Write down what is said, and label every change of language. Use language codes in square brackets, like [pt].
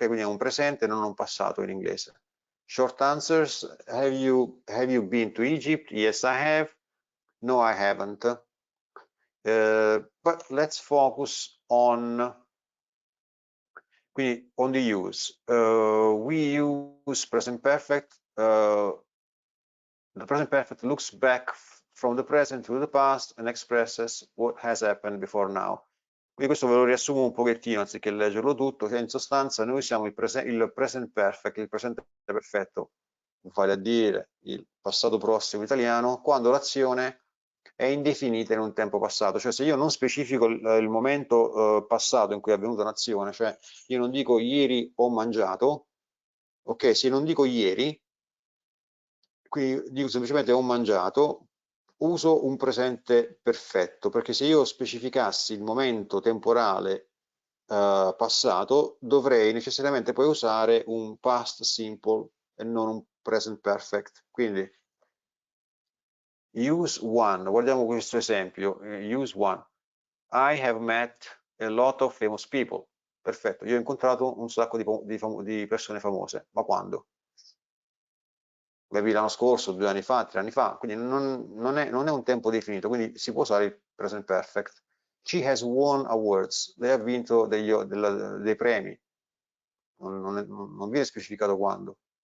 [it] Quindi è un presente, non un passato in inglese. [en] Short answers, have you been to Egypt? Yes, I have. No, I haven't. But let's focus on [it] quindi [en] on the use. We use present perfect. The present perfect looks back from the present to the past and expresses what has happened before now. [it] Quindi questo ve lo riassumo un pochettino anziché leggerlo tutto, che in sostanza noi usiamo il present perfect, il presente perfetto, vale a dire il passato prossimo italiano, quando l'azione è indefinita in un tempo passato. Cioè se io non specifico il momento passato in cui è avvenuta un'azione, cioè io non dico ieri ho mangiato, ok, se non dico ieri, quindi dico semplicemente ho mangiato, uso un presente perfetto, perché se io specificassi il momento temporale passato, dovrei necessariamente poi usare un past simple e non un present perfect. Quindi [en] use one, [it] guardiamo questo esempio, use one. [en] I have met a lot of famous people. [it] Perfetto, io ho incontrato un sacco di persone famose, ma quando? L'anno scorso, 2 anni fa, 3 anni fa, quindi non è un tempo definito, quindi si può usare il present perfect. [en] She has won awards, [it] lei ha vinto dei premi, non viene specificato quando.